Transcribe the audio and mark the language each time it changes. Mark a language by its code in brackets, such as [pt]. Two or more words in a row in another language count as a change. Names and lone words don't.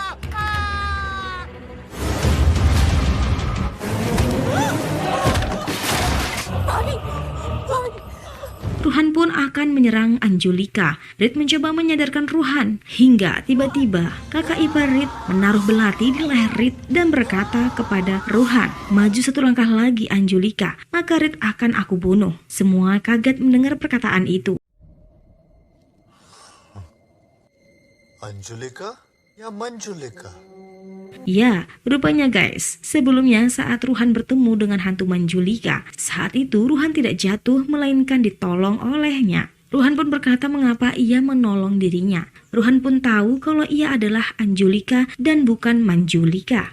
[id] Ruhan pun akan menyerang Anjulika. Rit mencoba menyadarkan Ruhan hingga tiba-tiba kakak ipar Rit menaruh belati di leher Rit dan berkata kepada Ruhan, maju satu langkah lagi Anjulika, maka Rit akan aku bunuh. Semua kaget mendengar perkataan itu. [hi] अंजुलिका या मंजुलिका? [id] Ya, rupanya guys, sebelumnya saat Ruhan bertemu dengan hantu Manjulika, saat itu Ruhan tidak jatuh melainkan ditolong olehnya. Ruhan pun berkata mengapa ia menolong dirinya. Ruhan pun tahu kalau ia adalah Anjulika dan bukan Manjulika.